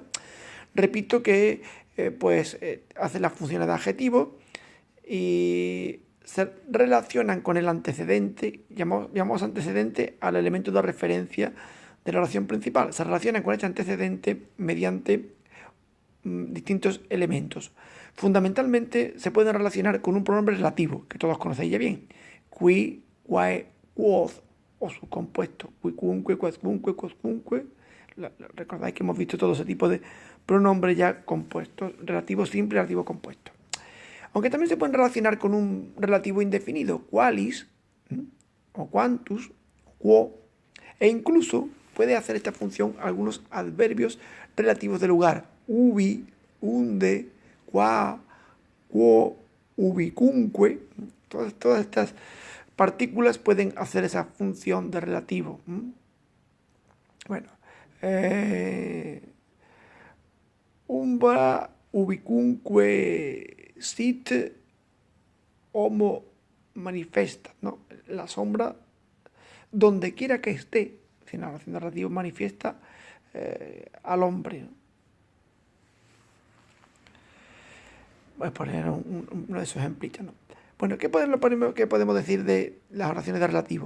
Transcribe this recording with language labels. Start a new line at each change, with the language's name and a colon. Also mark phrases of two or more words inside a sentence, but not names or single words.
Spanish: Repito que hace las funciones de adjetivo y se relacionan con el antecedente, llamamos antecedente al elemento de referencia de la oración principal. Se relacionan con este antecedente mediante distintos elementos. Fundamentalmente se pueden relacionar con un pronombre relativo, que todos conocéis ya bien.
Latin: Qui, quae, quod,
Spanish: o su compuesto.
Latin: Quicunque, quascunque, quoscunque.
Spanish: Recordáis que hemos visto todo ese tipo de pronombres ya compuestos, relativo simple, relativo compuesto. Aunque también se pueden relacionar con un relativo indefinido, qualis, o
Latin: quantus, quo,
Spanish: e incluso puede hacer esta función algunos adverbios relativos de lugar,
Latin: ubi, unde, qua, quo, ubicunque.
Spanish: Todas estas partículas pueden hacer esa función de relativo. Bueno,
Latin: umbra, ubicunque sit, homo manifesta,
Spanish: ¿no? La sombra, donde quiera que esté, en la oración de relativo manifiesta al hombre, ¿no? Voy a poner uno de esos ejemplitos, ¿no? Bueno, ¿qué podemos decir de las oraciones de relativo?